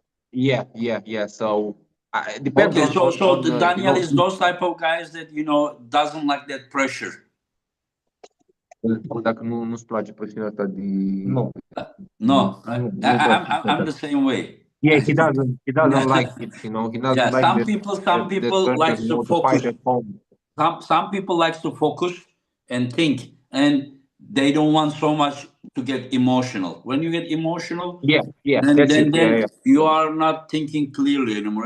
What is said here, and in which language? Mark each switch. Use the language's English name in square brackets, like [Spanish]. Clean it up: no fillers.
[English] So depends on. So Daniel is those type of guys that, you know, doesn't like that pressure. [Romanian] Dacă nu-ți place presiunea asta de... [English] No, I'm the same way. Yeah, he doesn't like it, you know. He doesn't like some people like to focus. Some people like to focus and think. And they don't want so much to get emotional. When you get emotional, then you are not thinking clearly anymore.